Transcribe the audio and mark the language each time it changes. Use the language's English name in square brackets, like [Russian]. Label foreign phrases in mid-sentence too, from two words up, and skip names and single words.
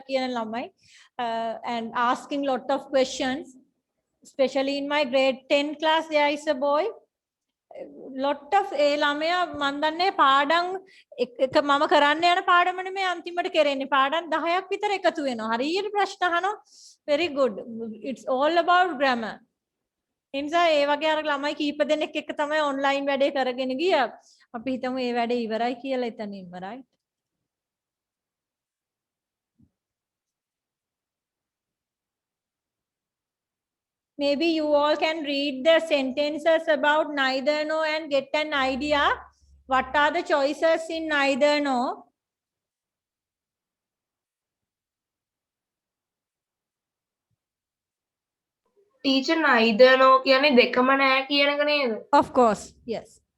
[Sinhala] කියන ළමයි [English] and asking lot of questions, especially in my grade 10 class there is a boy lot of [Sinhala] ඒ ළමයා මන් දන්නේ පාඩම් එක මම කරන්න යන පාඩම නෙමෙයි අන්තිමට කරන්නේ පාඩම් 10ක් විතර එකතු වෙනවා හරියට ප්‍රශ්න අහනවා [English] very good, it's all about grammar. [Sinhala] එනිසා ඒ වගේ අර ළමයි කීප දෙනෙක් එක්ක තමයි ඔන්ලයින් වැඩේ කරගෙන ගියා. අපි හිතමු මේ වැඩේ ඉවරයි කියලා එතනින්ම right. [English] Maybe you all can read the sentences about neither nor and get an idea what are the choices in neither nor. [Sinhala] ටීචර් [English] neither no [Sinhala] කියන්නේ දෙකම නෑ කියන එක නේද? [English] Of course, yes.